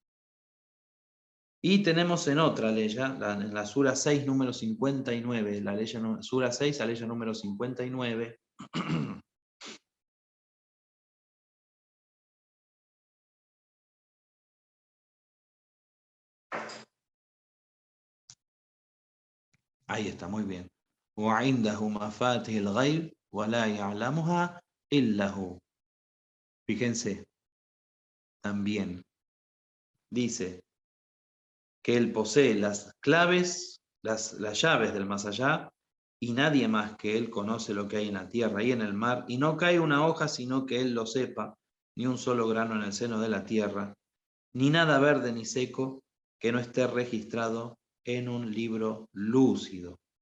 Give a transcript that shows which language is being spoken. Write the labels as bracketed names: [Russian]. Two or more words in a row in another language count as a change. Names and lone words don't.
[Spanish] Y tenemos en otra ley, en la sura 6, número 59, la ley, sura 6, la ley número 59, ahí está, muy bien. [Arabic] وَعِنْدَهُ مَفَاتِحُ الْغَيْبِ وَلَا يَعْلَمُهَا إِلَّا هُوَ. [Spanish] Fíjense, también dice que él posee las claves, las llaves del más allá, y nadie más que él conoce lo que hay en la tierra y en el mar, y no cae una hoja sino que él lo sepa, ni un solo grano en el seno de la tierra, ni nada verde ni seco que no esté registrado en un libro lúcido.